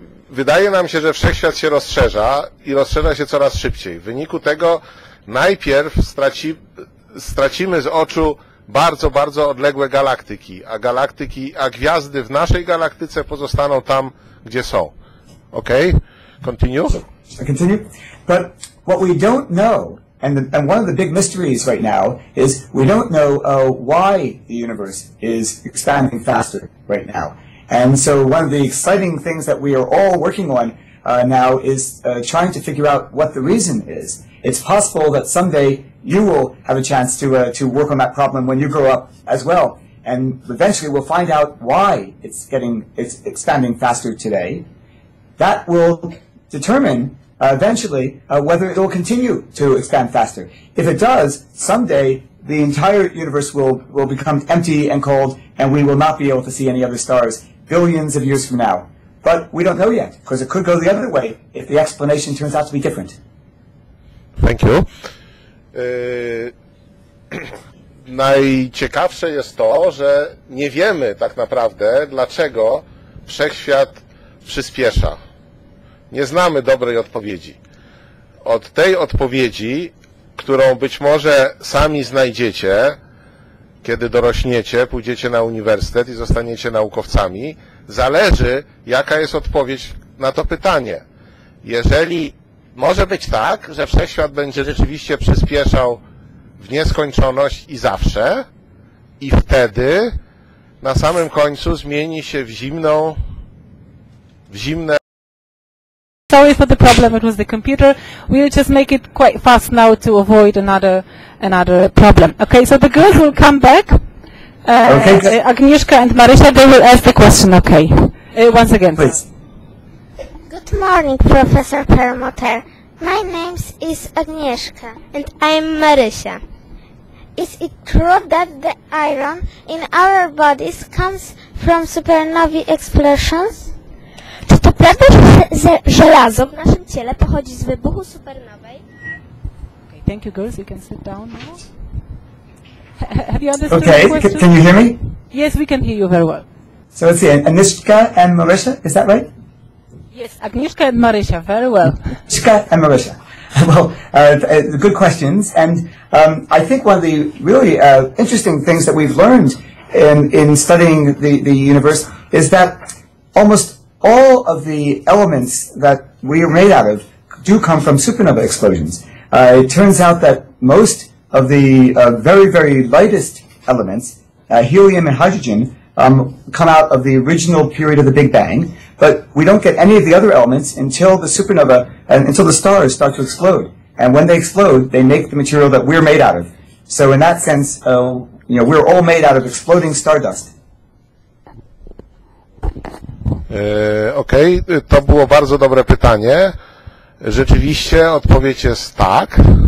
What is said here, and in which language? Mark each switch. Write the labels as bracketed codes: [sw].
[pl] Wydaje nam się, że wszechświat się rozszerza i rozszerza się coraz szybciej. W wyniku tego najpierw stracimy z oczu bardzo, bardzo odległe galaktyki, a gwiazdy w naszej galaktyce pozostaną tam, gdzie są. [en] Okay? Continue? I continue? But what we don't know, and one of the big mysteries right now, is we don't know why the universe is expanding faster right now. And so one of the exciting things that we are all working on now is trying to figure out what the reason is. It's possible that someday you will have a chance to work on that problem when you grow up as well. And eventually we'll find out why it's expanding faster today. That will determine eventually whether it will continue to expand faster. If it does, someday the entire universe will become empty and cold, and we will not be able to see any other stars billions of years from now. But we don't know yet, because it could go the other way if the explanation turns out to be different. Thank you. [pl] Najciekawsze jest to, że nie wiemy tak naprawdę, dlaczego wszechświat przyspiesza. Nie znamy dobrej odpowiedzi. Od tej odpowiedzi, którą być może sami znajdziecie, kiedy dorośniecie, pójdziecie na uniwersytet i zostaniecie naukowcami, zależy, jaka jest odpowiedź na to pytanie. Jeżeli może być tak, że wszechświat będzie rzeczywiście przyspieszał w nieskończoność i zawsze, i wtedy na samym końcu zmieni się w zimne. [en] Sorry for the problem, it was the computer. We'll just make it quite fast now to avoid another problem. Okay, so the girls will come back. Okay. Agnieszka and Marysia, they will ask the question, okay. Once again. Please. Good morning, Professor Permutter. My name is Agnieszka, and I'm Marysia. Is it true that the iron in our bodies comes from supernovae explosions? [pl] Czy to prawda, że żelazo w naszym ciele pochodzi z wybuchu supernowej? [en] Okay, thank you, girls. You can sit down now. Have you understood the Okay, question? can you hear me? Yes, we can hear you very well. So let's see, Agnieszka and Marysia, is that right? Yes, Agnieszka and Marysia, very well. Agnieszka and Marysia. Well, good questions, and I think one of the really interesting things that we've learned in studying the universe is that almost all of the elements that we are made out of do come from supernova explosions. It turns out that most of the very, very lightest elements, helium and hydrogen, come out of the original period of the Big Bang, but we don't get any of the other elements until the supernova, until the stars start to explode. And when they explode, they make the material that we're made out of. So in that sense, we're all made out of exploding stardust. [pl] Okej, to było bardzo dobre pytanie. Rzeczywiście odpowiedź jest tak.